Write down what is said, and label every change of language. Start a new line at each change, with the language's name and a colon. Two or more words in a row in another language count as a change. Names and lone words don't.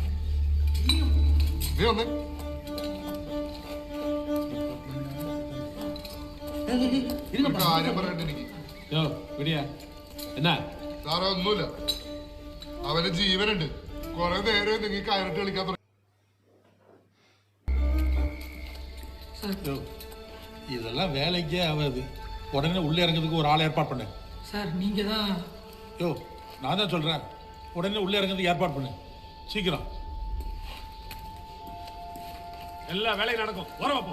Malayalam: നീ വന്നേ. കാര്യം പറയട്ടെ എനിക്ക്. എന്നാ സാറേ ഒന്നുമില്ല, അവന്റെ ജീവനുണ്ട്. കുറെ നേരം നിങ്ങൾ കയറിട്ട് കളിക്കാൻ തുടങ്ങി.
Tamil: இதெல்லாம் வேலைக்கே ஆகாது. உடனே உள்ளே இறங்கிறதுக்கு ஒரு ஆள் ஏற்பாடு பண்ணு சார். நீங்கள் தான். யோ நான் தான் சொல்கிறேன், உடனே உள்ளே இறங்கிறதுக்கு ஏற்பாடு பண்ணு சீக்கிரம். எல்லா வேலையும் நடக்கும், வர வைப்போம்.